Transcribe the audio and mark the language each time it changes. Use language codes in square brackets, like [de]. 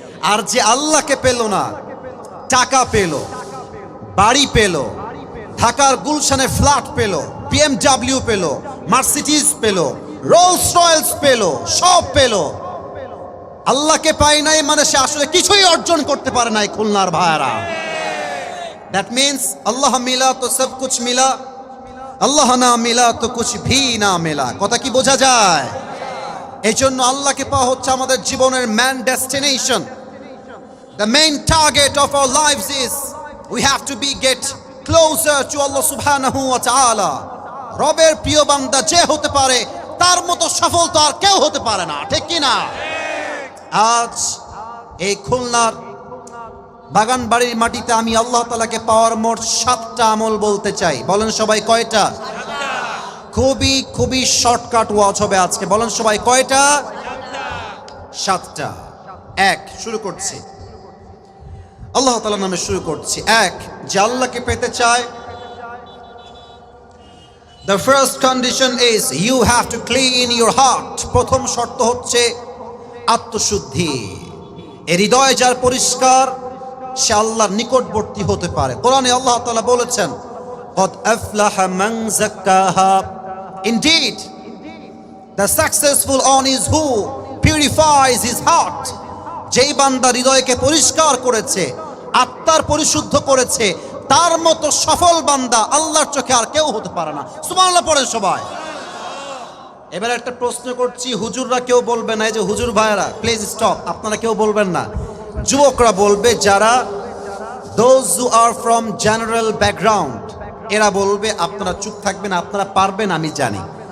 [bn] আর যে আল্লাহকে পেল না, টাকা পেল, বাড়ি পেল, ঢাকার গুলশানে ফ্ল্যাট পেল, BMW পেল, মার্সিডিজ পেল, রোলস রয়েলস পেল, সব পেল, আল্লাহকে পায় নাই মানে সে আসলে কিছুই অর্জন করতে পারে নাই খুলনার ভাইরা। [en] That means [hi] Allah মিলা তো সব কুছ মিলা, আল্লাহ না মিলা তো কুছ ভি না মিলা। [bn] কথা কি বোঝা যায়? এই জন্য আল্লাহকে পাওয়া হচ্ছে আমাদের জীবনের main destination. [en] The main target of our lives is we have to be get closer to Allah subhanahu wa ta'ala. [bn] রবের প্রিয় বান্দা যে হতে পারে তার মতো সফল তো আর কেউ হতে পারে না, ঠিক কি না? আজ এই খুলনার বাগান বাড়ির মাটিতে আমি আল্লাহ তাআলাকে পাওয়ার মোট 7টা আমল বলতে চাই। বলেন সবাই কয়টা? খুবই খুবই শর্টকাট ওয়াজ হবে আজকে। বলেন সবাই কয়টা? 7টা। এক, শুরু করছি আল্লাহ তাআলার নামে শুরু করছি। এক, যে আল্লাহকে পেতে চায়, [en] the first condition is you have to clean your heart. [bn] প্রথম শর্ত হচ্ছে আত্মশুদ্ধি। এই হৃদয় যার পরিষ্কার সে আল্লাহর নিকটবর্তী হতে পারে। কোরআনে আল্লাহ তাআলা বলেছেন, [ar] قد أفلح من زكاها. [en] Indeed, the successful one is who purifies his heart. [bn] যেই বান্দা হৃদয়কে পরিষ্কার করেছে, আত্মার পরিশুদ্ধ করেছে, তার মতো সফল বান্দা আল্লাহর চোখে আর কেউ হতে পারে না। সুবহানাল্লাহ পড়েন সবাই। এবার একটা প্রশ্ন করছি, হুজুররা কেউ বলবে না, এই যে হুজুর ভাইরা [en] please stop, [bn] আপনারা কেউ বলবেন না, যুবকরা বলবে, যারা [en] those who are from general background [bn] এরা বলবে, আপনারা চুপ থাকবেন, আপনারা পারবেন আমি জানি।